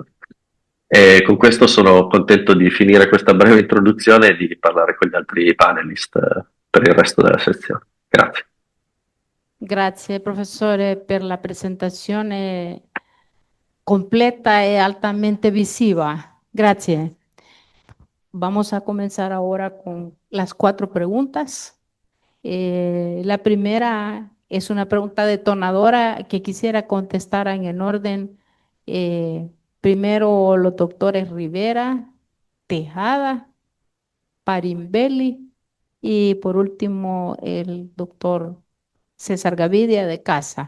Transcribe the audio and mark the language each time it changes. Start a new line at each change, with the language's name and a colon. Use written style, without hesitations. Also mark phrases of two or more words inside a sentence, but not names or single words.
Italian: E con questo sono contento di finire questa breve introduzione e di parlare con gli altri panelist per il resto della sezione. Grazie. Grazie, professore, per la presentazione completa e altamente visiva.
Spanish: Gracias. Vamos a comenzar ahora con las 4 preguntas. La primera es una pregunta detonadora que quisiera contestar en el orden. Primero los doctores Rivera, Tejada, Parimbelli y por último el doctor César Gavidia de casa.